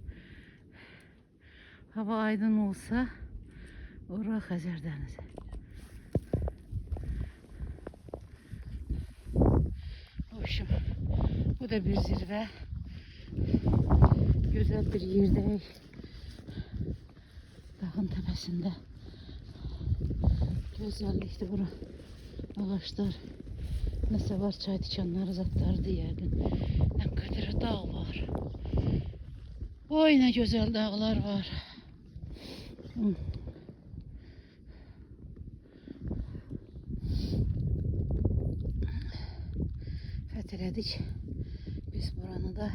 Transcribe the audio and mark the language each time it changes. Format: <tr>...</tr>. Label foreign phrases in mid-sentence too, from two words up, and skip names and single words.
<az>Hava aydın olsa ora Xəzər dənizi.</az> <tr>Hoşum. Bu da bir zirve. Güzel bir yerdeyiz. Dağın tepesinde. Güzellikti bura. Ağaçlar.</tr> <az>Nəsə var, çay tikanları zatlardı yəqin. Nə qədər dağ var. Oy, nə gözəl dağlar var. Fethələdik biz buranı da.</az>